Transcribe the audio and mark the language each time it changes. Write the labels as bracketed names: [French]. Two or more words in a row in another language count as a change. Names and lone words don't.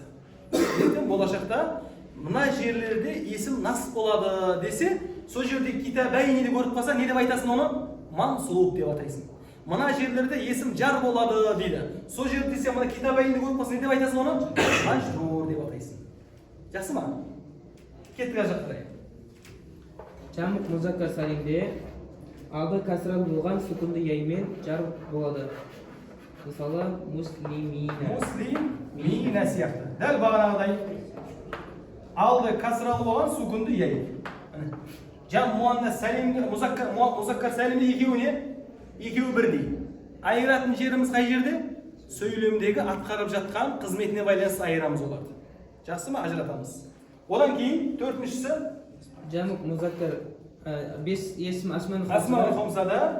[Kazakh] Ертең болашақта мына жерлерде есім насып болады десе, сол жерде китабайниді көріп қалса, не деп айтасың оны? Мансуб деп атайсың. Мына жерлерде есім жар болады дейді. Сол жерде десе, мына китабайниді көріп қалса, не деп айтасың оны? Мәжрур деп атайсың. Жақсы ма? Кеттік ар жаққа. [Arabic] جمع مذكر سالم [Kazakh] алды касралы болған сүкінді яймен жар болады. Мысалы, муслимина. Муслимина сияқты. Дәл бағанағыдай алды касралы болған сүкінді яй. [Arabic] جمع مؤنث سالم مذكر سالم [Kazakh] ikеуі не? Екеуі бірдей. Айыратын жерimiz қай жерде? Сөйлемдегі атқарып жатқан қызметіне байланысты айырамыз оларды. Жақсы ма? Ажыратамыз. Одан кейін төртіншісі [Arabic] جمع مذكر [Kazakh] бес есім [Arabic] الأسماء الخمسة